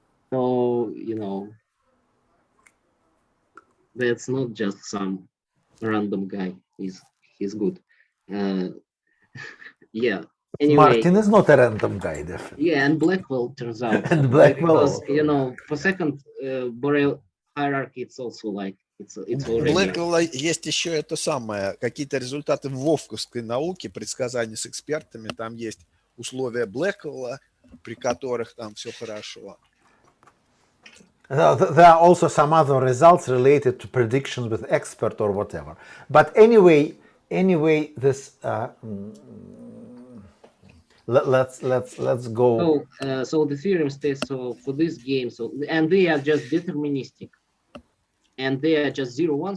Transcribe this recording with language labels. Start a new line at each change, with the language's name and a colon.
English: So, you know, that's not just some random guy. He's good. Yeah. Anyway, Martin is not a random guy, definitely. yeah, and Blackwell turns out. And Blackwell. Because, you know, for second Borel hierarchy, it's also like it's already.
Russian: Блэквелла есть еще это самое, какие-то результаты вовковской науки, предсказания с экспертами, там есть условия Блэквелла, при которых там все хорошо.
English: There are also some other results related to predictions with expert or whatever. But anyway, this let's go. So the theorem states for this game. So and they are just deterministic, and they are just 0, 1.